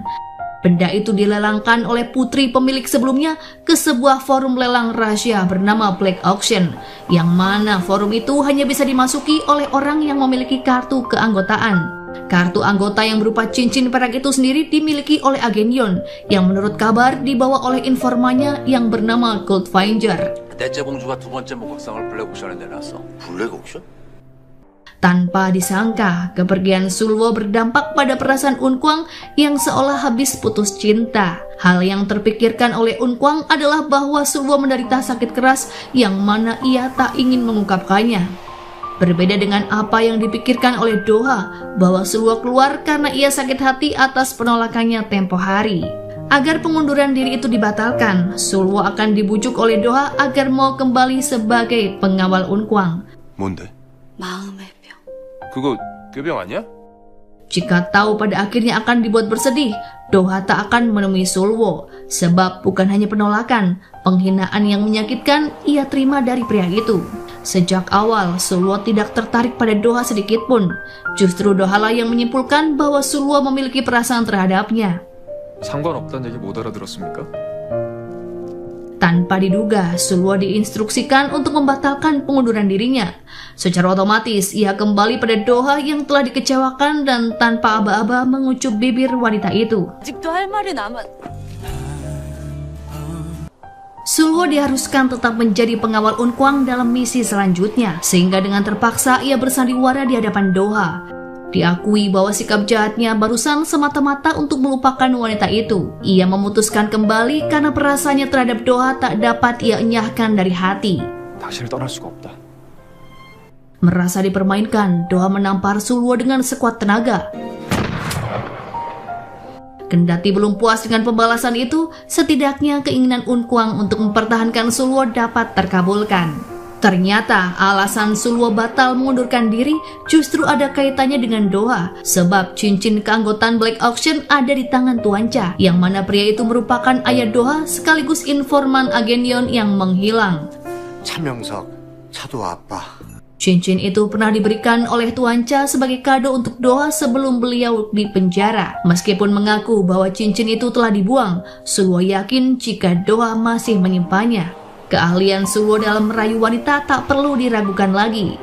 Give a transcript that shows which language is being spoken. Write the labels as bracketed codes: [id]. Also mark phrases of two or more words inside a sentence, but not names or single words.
[id] Benda itu dilelangkan oleh putri pemilik sebelumnya ke sebuah forum lelang rahasia bernama Black Auction, yang mana forum itu hanya bisa dimasuki oleh orang yang memiliki kartu keanggotaan. Kartu anggota yang berupa cincin perak itu sendiri dimiliki oleh agen Yon, yang menurut kabar dibawa oleh informannya yang bernama Goldfinger. [ko] 넷째 공주가 두 번째 목각상을 블랙 옥션에 내놨어. 블랙 옥션? [id] Tanpa disangka, kepergian Sulwo berdampak pada perasaan Unkwang yang seolah habis putus cinta. Hal yang terpikirkan oleh Unkwang adalah bahwa Sulwo menderita sakit keras yang mana ia tak ingin mengungkapkannya. Berbeda dengan apa yang dipikirkan oleh Doha, bahwa Sulwo keluar karena ia sakit hati atas penolakannya tempo hari. Agar pengunduran diri itu dibatalkan, Sulwo akan dibujuk oleh Doha agar mau kembali sebagai pengawal Unkwang. [ko] 뭔데? 마음의 병. 그거 꾀병 아니야? [id] Jika tahu pada akhirnya akan dibuat bersedih, Doha tak akan menemui Sulwo. Sebab bukan hanya penolakan, penghinaan yang menyakitkan ia terima dari pria itu. Sejak awal, Sulwo tidak tertarik pada Doha sedikit pun. Justru Doha lah yang menyimpulkan bahwa Sulwo memiliki perasaan terhadapnya. [ko] 상관없다는 얘기 못 알아들었습니까? [id] Tanpa diduga, Sulwo diinstruksikan untuk membatalkan pengunduran dirinya. Secara otomatis, ia kembali pada Doha yang telah dikecewakan dan tanpa aba-aba mengucup bibir wanita itu. [ko] 아직도 할 말이 남았. [id] Sulwo diharuskan tetap menjadi pengawal Unkwang dalam misi selanjutnya, sehingga dengan terpaksa ia bersandiwara di hadapan Doha. Diakui bahwa sikap jahatnya barusan semata-mata untuk melupakan wanita itu. Ia memutuskan kembali karena perasaannya terhadap Doha tak dapat ia enyahkan dari hati. [ko] 당신을 떠날 수가 없다. [id] Merasa dipermainkan, Doha menampar Sulwo dengan sekuat tenaga. Kendati belum puas dengan pembalasan itu, setidaknya keinginan Unkwang untuk mempertahankan Sulwo dapat terkabulkan. Ternyata alasan Sulwo batal mengundurkan diri justru ada kaitannya dengan Doha, sebab cincin keanggotaan Black Auction ada di tangan Tuan Cha, yang mana pria itu merupakan ayah Doha sekaligus informan agen Yon yang menghilang. [ko] 차명석, 차도 아빠. [id] Cincin itu pernah diberikan oleh Tuan Cha sebagai kado untuk Doha sebelum beliau dipenjara. Meskipun mengaku bahwa cincin itu telah dibuang, Sulwo yakin jika Doha masih menyimpannya. Keahlian Sulwo dalam merayu wanita tak perlu diragukan lagi.